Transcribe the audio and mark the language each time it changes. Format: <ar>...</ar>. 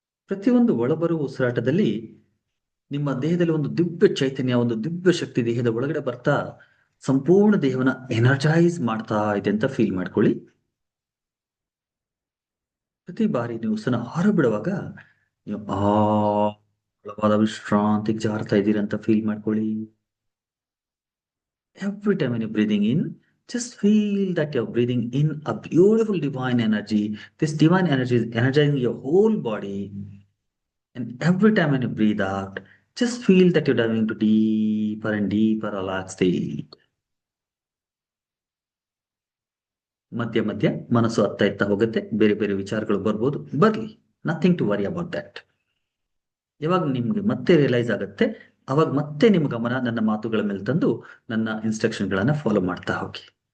<kn>ಪ್ರತಿಯೊಂದು ಒಳಬರುವ ಉಸಿರಾಟದಲ್ಲಿ ನಿಮ್ಮ ದೇಹದಲ್ಲಿ ಒಂದು ದಿವ್ಯ ಚೈತನ್ಯ, ಒಂದು ದಿವ್ಯ ಶಕ್ತಿ ದೇಹದ ಒಳಗಡೆ ಬರ್ತಾ ಸಂಪೂರ್ಣ ದೇಹವನ್ನ ಎನರ್ಜೈಸ್ ಮಾಡ್ತಾ ಇದೆ ಅಂತ ಫೀಲ್ ಮಾಡ್ಕೊಳ್ಳಿ. ಪ್ರತಿ ಬಾರಿ ನೀವು ಉಸಿರನ್ನ ಹೊರಬಿಡುವಾಗ ನೀವು ಆಳವಾದ ವಿಶ್ರಾಂತಿಗೆ ಜಾರ್ತಾ ಇದ್ದೀರಿ ಅಂತ ಫೀಲ್ ಮಾಡ್ಕೊಳ್ಳಿ.</kn> <en>Every time when you're breathing in, just feel that you're breathing in a beautiful divine energy. This divine energy is energizing your whole body. And every time when you breathe out, just feel that you're diving into deeper and deeper relaxed state.</en> <kn>ಮಧ್ಯ ಮಧ್ಯ ಮನಸ್ಸು ಅತ್ತ ಇತ್ತ ಹೋಗುತ್ತೆ, ಬೇರೆ ಬೇರೆ ವಿಚಾರಗಳು ಬರ್ಬೋದು, ಬರ್ಲಿ.</kn> <en>Nothing to worry about that.</en> <kn>ಯಾವಾಗ ನಿಮ್ಗೆ ಮತ್ತೆ ರಿಯಲೈಸ್ ಆಗುತ್ತೆ, ಅವಾಗ ಮತ್ತೆ ನಿಮ್ಮ ಗಮನ ನನ್ನ ಮಾತುಗಳ ಮೇಲೆ ತಂದು ನನ್ನ ಇನ್ಸ್ಟ್ರಕ್ಷನ್ಗಳನ್ನ ಫಾಲೋ ಮಾಡ್ತಾ ಹೋಗಿ.</kn>